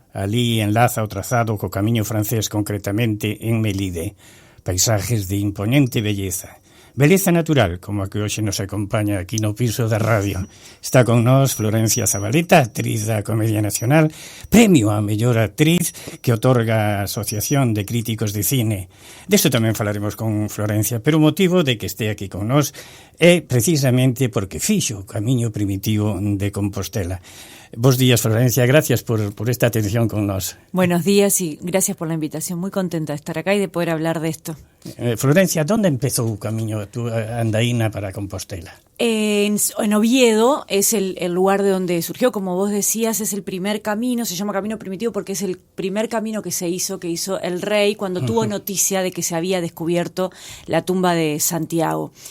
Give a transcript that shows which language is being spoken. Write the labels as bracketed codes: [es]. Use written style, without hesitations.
[gl] Alí enlaza o trazado co camiño francés, concretamente en Melide. [es] Paisajes de imponente belleza. [gl] Beleza natural, como a que hoxe nos acompaña aquí no piso da radio. Está con nós Florencia Zabaleta, actriz da Comedia Nacional, premio a mellor actriz que otorga a Asociación de Críticos de Cine. Desto tamén falaremos con Florencia, pero o motivo de que este aquí con nós é precisamente porque fixo o camiño primitivo de Compostela. Bos días, Florencia, gracias por esta atención con nós. [es] Buenos días y gracias por la invitación. Muy contenta de estar acá y de poder hablar de esto. [gl] Florencia, [es] ¿dónde empezó [gl] o camiño [es] tu [gl] andaína para Compostela? [es] En Oviedo es el lugar de donde surgió, como vos decías, es el primer camino, se llama camino primitivo porque es el primer camino que hizo el rey cuando tuvo noticia de que se había descubierto la tumba de Santiago.